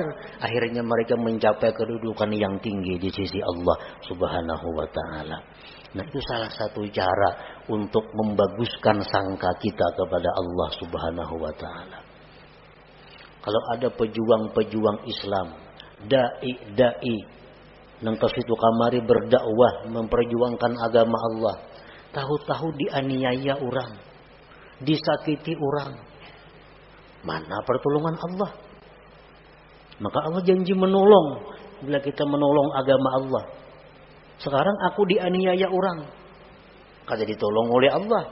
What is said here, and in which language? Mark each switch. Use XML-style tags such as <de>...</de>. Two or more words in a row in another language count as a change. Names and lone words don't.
<id>Akhirnya mereka mencapai kedudukan yang tinggi di sisi Allah</id> <ar>سبحانه وتعالى.</ar> <id>Nah, itu salah satu cara untuk membaguskan sangka kita kepada Allah</id> <ar>سبحانه وتعالى.</ar> <id>Kalau ada pejuang-pejuang Islam, dai</id> <bjn>nang kasitu kamari</bjn> <id>berdakwah memperjuangkan agama Allah, tahu-tahu dianiaya orang, disakiti orang, mana pertolongan Allah? Maka Allah janji menolong bila kita menolong agama Allah. Sekarang aku dianiaya orang, kata ditolong oleh Allah.</id>